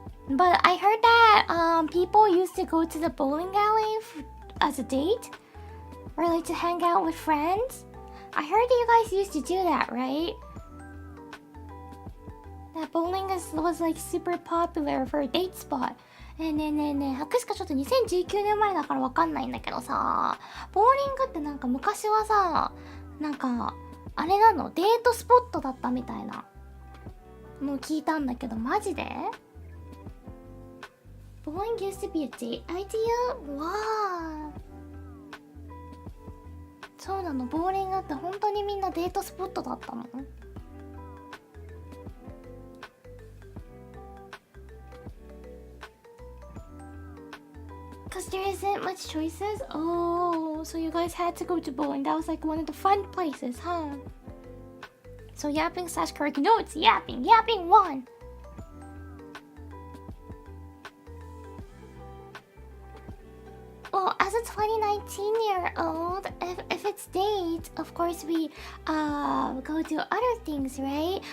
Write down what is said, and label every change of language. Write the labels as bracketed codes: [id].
[en] But I heard that people used to go to the bowling alley as a date, or like to hang out with friends. I heard that you guys used to do that, right? That bowling was like super popular for a date spot. [ja] ねえねえねえ、博士かちょっと2019年前だからわかんないんだけどさ、ボーリングってなんか昔はさ、なんかあれなの、デートスポットだったみたいなのを聞いたんだけど、マジで？ [en] Bowling used to be a date idea? [ja] わあ。そうなの、ボーリングって本当にみんなデートスポットだったの？ [en] Because there isn't much choices? Oh, so you guys had to go to bowling. That was like one of the fun places, huh? So yapping slash karaoke. No, it's yapping. Yapping one. Well, as a 2019-year-old, if it's dates, of course we go do other things, right?